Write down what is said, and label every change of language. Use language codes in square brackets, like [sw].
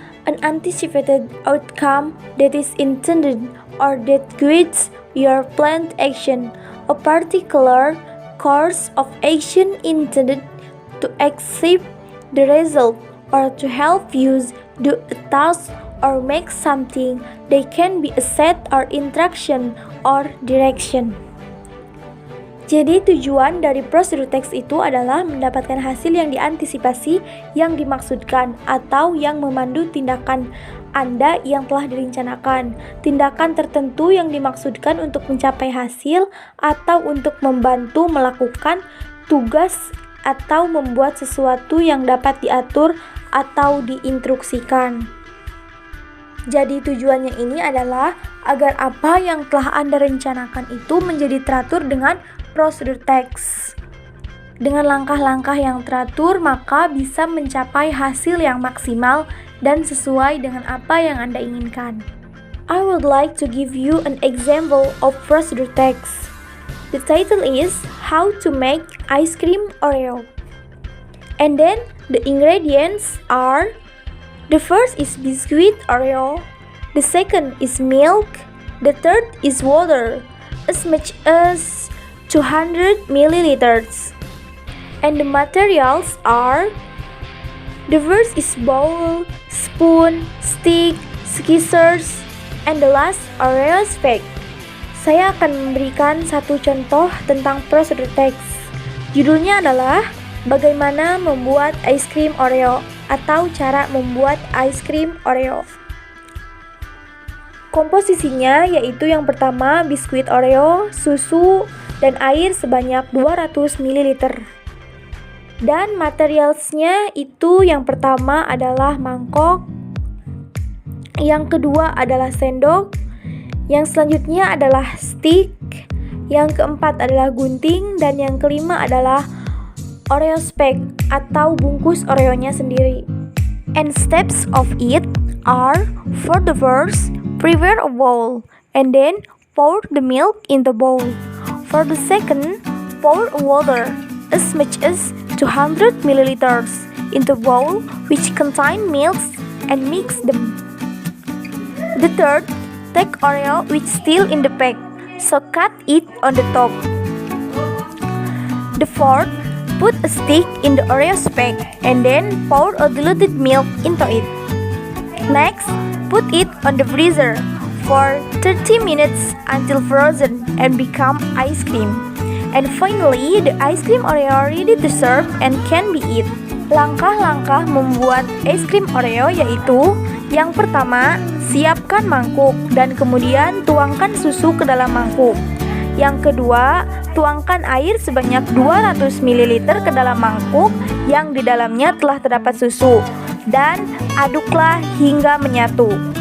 [en] an anticipated outcome that is intended or that guides your planned action, a particular course of action intended to achieve the result or to help you do a task or make something. They can be a set or instruction or direction. [id] Jadi tujuan dari prosedur teks itu adalah mendapatkan hasil yang diantisipasi, yang dimaksudkan, atau yang memandu tindakan Anda yang telah direncanakan. Tindakan tertentu yang dimaksudkan untuk mencapai hasil atau untuk membantu melakukan tugas atau membuat sesuatu yang dapat diatur atau diinstruksikan. Jadi tujuannya ini adalah agar apa yang telah Anda rencanakan itu menjadi teratur dengan prosedur teks. Dengan langkah-langkah yang teratur, maka bisa mencapai hasil yang maksimal dan sesuai dengan apa yang Anda inginkan. [en] I would like to give you an example of prosedur teks. The title is How to Make Ice Cream Oreo. And then the ingredients are: the first is biscuit Oreo, the second is milk, the third is water, as much as 200 milliliters. And the materials are: the first is bowl, spoon, stick, scissors, and the last Oreo spec. [id] Saya akan memberikan satu contoh tentang prosedur teks. Judulnya adalah Bagaimana Membuat Ice Cream Oreo atau Cara Membuat Ice Cream Oreo. Komposisinya yaitu yang pertama biskuit Oreo, susu, dan air sebanyak 200 ml. Dan materialsnya itu yang pertama adalah mangkok, yang kedua adalah sendok, yang selanjutnya adalah stick, yang keempat adalah gunting, dan yang kelima adalah Oreo spec atau bungkus Oreonya sendiri. [en] And steps of it are: for the first, prepare a bowl and then pour the milk in the bowl. For the second, pour water as much as 200 milliliters into bowl which contain milk and mix them. The third, take Oreo which still in the pack, so cut it on the top. The fourth, put a stick in the Oreo spec and then pour a diluted milk into it. Next, put it on the freezer for 30 minutes until frozen and become ice cream. And finally, the ice cream Oreo ready to serve and can be eat. [id] Langkah-langkah membuat es krim Oreo yaitu: yang pertama, siapkan mangkuk dan kemudian tuangkan susu ke dalam mangkuk. Yang kedua, tuangkan air sebanyak 200 ml ke dalam mangkuk yang di dalamnya telah terdapat susu dan aduklah hingga menyatu.